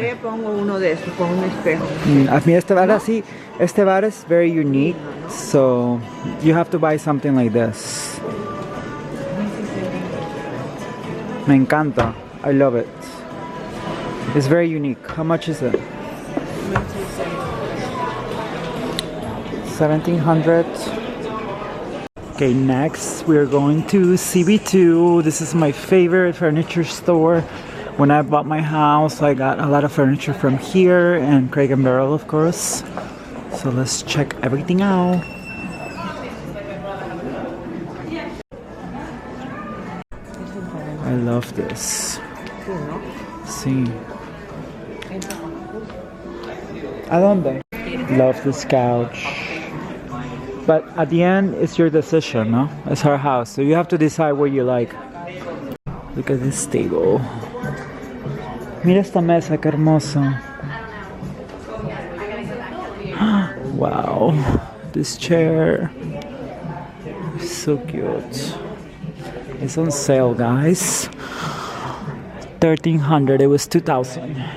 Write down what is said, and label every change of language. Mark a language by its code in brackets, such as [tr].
[es] pared pongo uno de estos con un espejo. A mí este bar [en] así, este bar is very unique, so you have to buy something like this. [es] Me encanta. [en] I love it. It's very unique. How much is it? 1700. Okay, next we're going to CB2. This is my favorite furniture store. When I bought my house, I got a lot of furniture from here and Crate and Barrel, of course. So let's check everything out. I love this. [es] Sí. ¿A dónde? [en] Love this couch. But at the end, it's your decision, no? It's our house, so you have to decide what you like. Look at this table. [es] Mira esta mesa, qué hermoso. [en] Wow, this chair. So cute. It's on sale, guys. 1300, it was 2000.